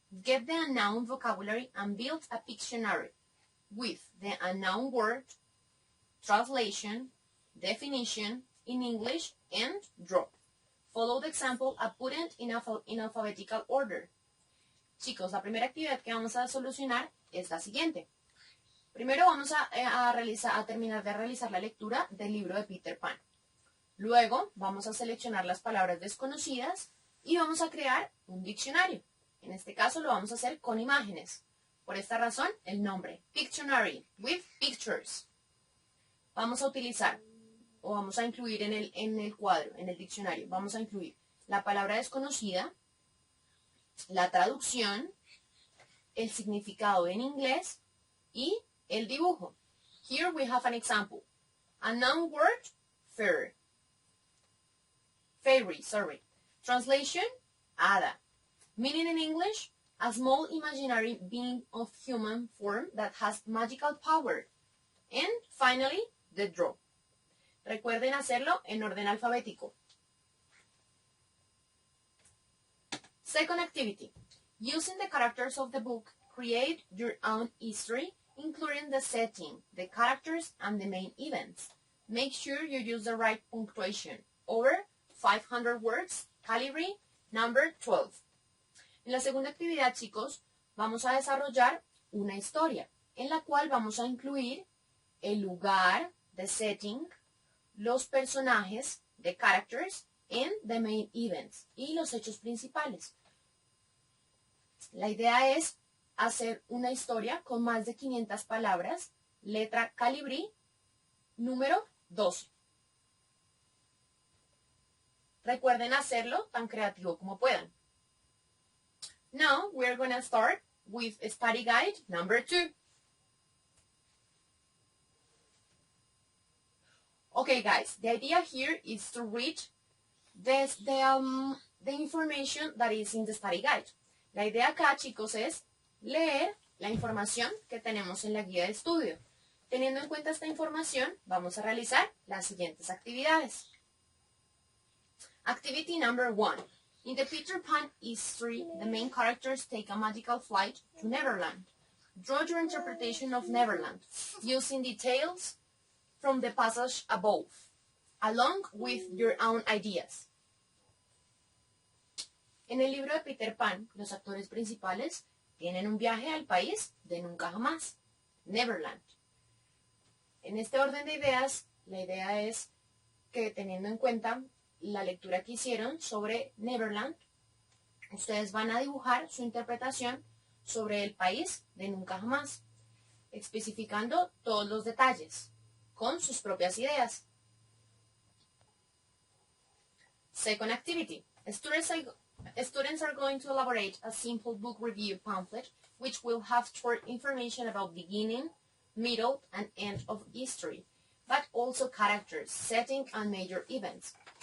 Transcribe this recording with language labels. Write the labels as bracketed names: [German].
[English] Get the unknown vocabulary and build a Pictionary with the unknown word, translation, definition in English, and draw. Follow the example and put it in alphabetical order. [Spanish] Chicos, la primera actividad que vamos a solucionar es la siguiente. Primero vamos a terminar de realizar la lectura del libro de Peter Pan. Luego vamos a seleccionar las palabras desconocidas y vamos a crear un diccionario. En este caso lo vamos a hacer con imágenes. Por esta razón, el nombre, Pictionary, [English] with pictures. [Spanish] Vamos a utilizar, o vamos a incluir en el cuadro, en el diccionario, vamos a incluir la palabra desconocida, la traducción, el significado en inglés y el dibujo. [English] Here we have an example. A noun word, fairy. Translation, hada. Meaning in English, a small imaginary being of human form that has magical power. And finally, the draw. [Spanish] Recuerden hacerlo en orden alfabético. [English] Second activity. Using the characters of the book, create your own history, including the setting, the characters, and the main events. Make sure you use the right punctuation. Over 500 words, calibre number 12. [Spanish] En la segunda actividad, chicos, vamos a desarrollar una historia en la cual vamos a incluir el lugar, the setting, los personajes, [English] the characters, and the main events, [Spanish] y los hechos principales. La idea es hacer una historia con más de 500 palabras, letra calibre, número 12. Recuerden hacerlo tan creativo como puedan. [English] Now we're going to start with study guide number 2. Okay, guys, the idea here is to read the information that is in the study guide. [Spanish] La idea acá, chicos, es leer la información que tenemos en la guía de estudio. Teniendo en cuenta esta información, vamos a realizar las siguientes actividades. [English] Activity number 1. In the Peter Pan history, the main characters take a magical flight to Neverland. Draw your interpretation of Neverland, using details from the passage above, along with your own ideas. [Spanish] En el libro de Peter Pan, los actores principales tienen un viaje al país de nunca jamás, Neverland. En este orden de ideas, la idea es que teniendo en cuenta la lectura que hicieron sobre Neverland, ustedes van a dibujar su interpretación sobre el país de nunca jamás, especificando todos los detalles, con sus propias ideas. [English] Second activity. Students are going to elaborate a simple book review pamphlet which will have short information about beginning, middle, and end of history, but also characters, setting, and major events.